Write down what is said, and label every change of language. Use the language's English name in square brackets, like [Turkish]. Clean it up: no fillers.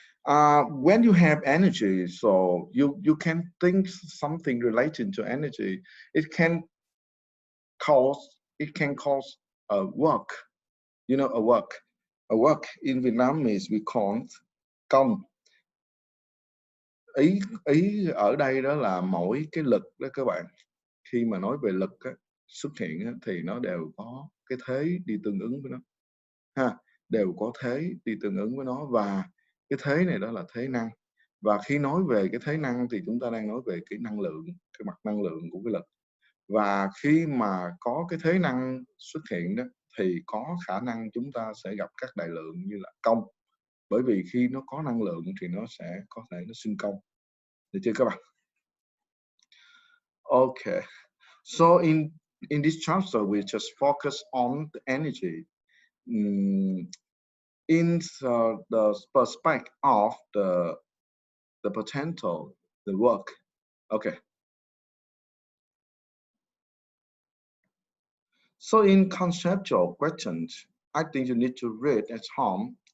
[English] When you have energy, so you can think something related to energy. It can cause a work. You know, a work in Vietnamese we call công. [Vietnamese] Ý ở đây đó là mỗi cái lực đó các bạn, khi mà nói về lực á, xuất hiện á, thì nó đều có cái thế đi tương ứng với nó ha, đều có thế đi tương ứng với nó, và cái thế này đó là thế năng. Và khi nói về cái thế năng thì chúng ta đang nói về cái năng lượng, cái mặt năng lượng của cái lực. Và khi mà có cái thế năng xuất hiện đó thì có khả năng chúng ta sẽ gặp các đại lượng như là công, bởi vì khi nó có năng lượng thì nó sẽ có thể nó sinh công, được chưa các bạn? [English] Okay, so in this chapter we just focus on the energy in the perspective of the potential, the work. Okay, so in conceptual questions, I think you need to read at home.